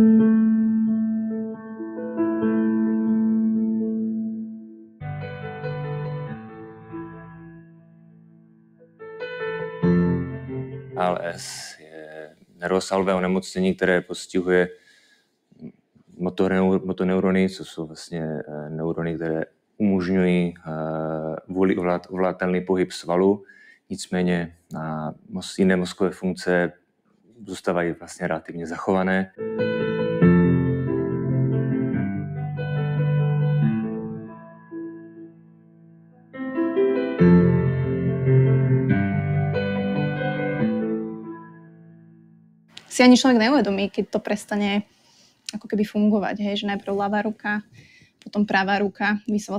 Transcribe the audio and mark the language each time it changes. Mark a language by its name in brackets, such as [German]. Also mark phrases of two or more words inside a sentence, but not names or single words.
[Czech] ALS je nervosvalové onemocnění, které postihuje motoneurony, co jsou vlastně neurony, které umožňují ovládatelný pohyb svalu. Nicméně jiné mozkové funkce zůstávají vlastně relativně zachované. [Slovak] Si ani človek neuvedomí, keď to prestane ako keby fungovať, hej, že najprv ľavá ruka, potom pravá ruka, vy sa